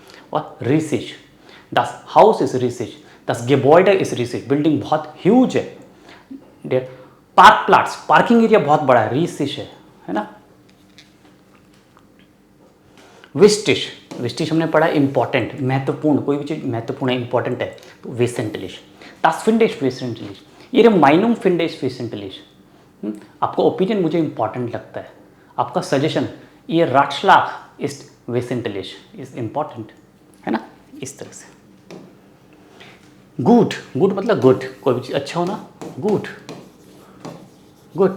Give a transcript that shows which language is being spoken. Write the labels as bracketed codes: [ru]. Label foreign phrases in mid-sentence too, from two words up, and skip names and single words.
[de] और riesig, das Haus ist riesig, das Gebäude ist riesig, दस गेबॉइडर इज रिसिश, [hi] बिल्डिंग बहुत ह्यूज है। [de] Parkplatz, [en] parking area [hi] बहुत बड़ा है, रिसिश है ना। विस्टिश, विस्टिश हमने पढ़ा इंपॉर्टेंट, महत्वपूर्ण, कोई भी चीज़ महत्वपूर्ण है, इंपॉर्टेंट है, तो वेसेंटलिश। [de] das finde ich wesentlich, ihre Meinung finde ich wesentlich। [hi] आपका ओपिनियन मुझे इंपॉर्टेंट लगता है, आपका सजेशन, ये [de] Ratschlag ist wesentlich, [en] is important, [hi] है ना, इस तरह से। गुड, गुड मतलब गुड, कोई भी चीज़ अच्छा होना, गुड, गुड।